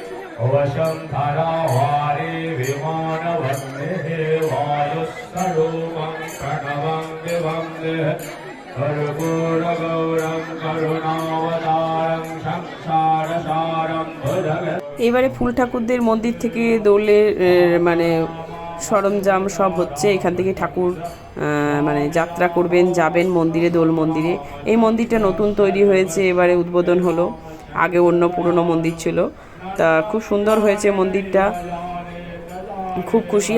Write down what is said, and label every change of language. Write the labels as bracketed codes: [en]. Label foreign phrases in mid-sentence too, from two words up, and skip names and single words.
[sa] वशंधरावारे विमानवन्देः वायुस्वरूपं प्रणवं दिवं कर्पूरगौरं करुणावतारं संसारसारं भुजग। [bn] এবারে ফুল ঠাকুরদের মন্দির থেকে দোলের মানে সরঞ্জাম সব হচ্ছে, এখান থেকে ঠাকুর মানে যাত্রা করবেন, যাবেন মন্দিরে, দোল মন্দিরে। এই মন্দিরটা নতুন তৈরি হয়েছে, এবারে উদ্বোধন হলো, আগে অন্য পুরনো মন্দির ছিল। তা খুব সুন্দর হয়েছে মন্দিরটা, খুব খুশি।